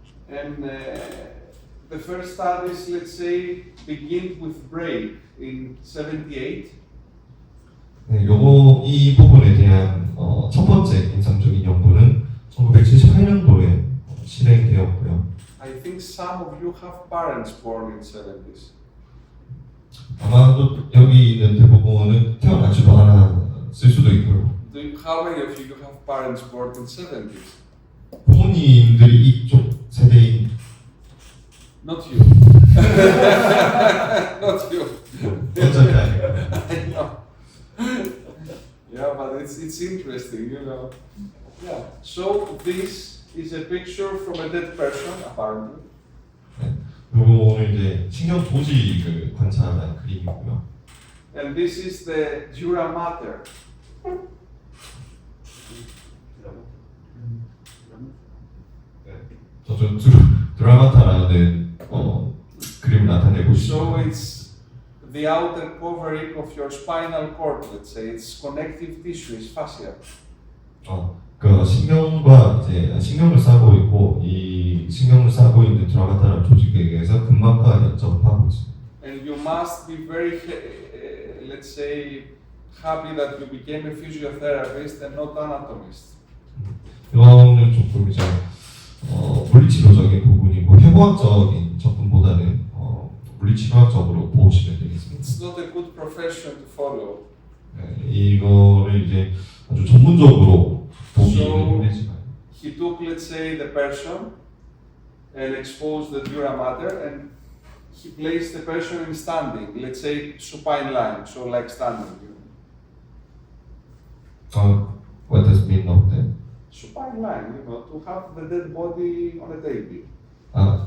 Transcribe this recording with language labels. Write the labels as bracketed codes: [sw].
[en] And the first studies, let's say, begin with Bray in 78. [ko] 네, 이 부분에 대한 첫 번째 인상적인 연구는 1978년도에 실행되었고요. [en] I think some of you have parents born in 70s. [ko] 아마도 여기 있는 대부분은 태어나지도 않았을 수도 있고요. [en] How many of you have parents born in 70s? [ko] 부모님들이 이쪽 세대인 [en] Not you. Not you. [ko] 어차피 아니고 [en] I know. Yeah, but it's interesting, you know. Yeah. So this is a picture from a dead person, apparently. [ko] 그리고 오늘 이제 신경 조직을 관찰한 그림이고요. [en] And this is the dura mater. [ko] 저쪽 드라마타라는 그림을 나타내고 [en] So [ko] 있습니다. [en] it's the outer covering of your spinal cord, let's say. It's connective tissue, it's fascia. [ko] 그 신경과 이제 신경을 싸고 있고 이 신경을 싸고 있는 드라마타라는 조직에 의해서 근막과 연접하고 있습니다. [en] And you must be very, let's say, happy that you became a physiotherapist and not anatomist. [ko] 이거는 조금 이제 물리치료적인 부분이고 해부학적인 접근보다는 물리치료학적으로 보시면 되겠습니다. [en] It's not a good profession to follow. [ko] 네, 이거를 이제 아주 전문적으로 보기는 힘들지만 [en] He took, let's say, the person and exposed the dura mater, and he placed the person in standing, let's say supine line, so like standing. what does it mean of that? Supine line, you know, to have the dead body on a table.